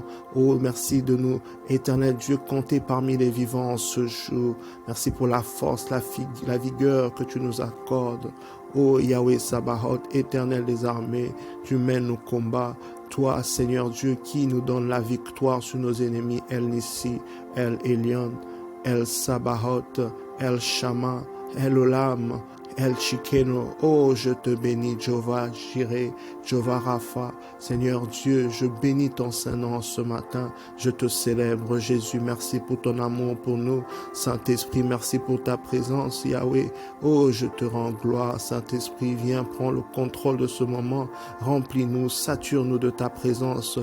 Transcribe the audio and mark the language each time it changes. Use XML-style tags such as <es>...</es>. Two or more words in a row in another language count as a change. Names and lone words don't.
<fr>Oh, merci de nous, éternel Dieu, compter parmi les vivants en ce jour. Merci pour la force, la vigueur que tu nous accordes. Oh Yahweh Sabaoth, éternel des armées, tu mènes nos combats. Toi, Seigneur Dieu, qui nous donne la victoire sur nos ennemis, El Nissi, El Elyon, El Sabaoth, El Shama, El Olam, El Chikeno. Oh, je te bénis, Jéhovah Jireh, Jéhovah Rapha. Seigneur Dieu, je bénis ton Saint-Nom ce matin. Je te célèbre, Jésus. Merci pour ton amour pour nous. Saint-Esprit, merci pour ta présence, Yahweh. Oh, je te rends gloire. Saint-Esprit, viens, prends le contrôle de ce moment. Remplis-nous, sature-nous de ta présence.</fr>